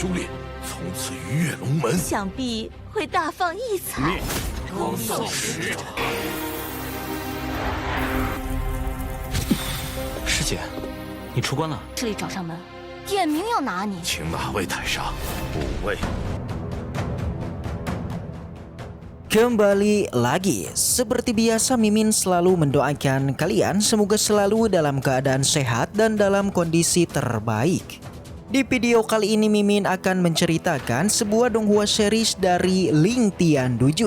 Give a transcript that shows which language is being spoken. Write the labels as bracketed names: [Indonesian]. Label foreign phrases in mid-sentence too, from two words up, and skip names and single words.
[Chinese] 修炼，从此鱼跃龙门。想必会大放异彩。灭！恭送使者。师姐，你出关了？这里找上门，点名要拿你。请哪位太上？5位。 [Indonesian] Kembali lagi, seperti biasa Mimin selalu mendoakan kalian semoga selalu dalam keadaan sehat dan dalam kondisi terbaik. Di video kali ini Mimin akan menceritakan sebuah donghua series dari Ling Tian Dujun.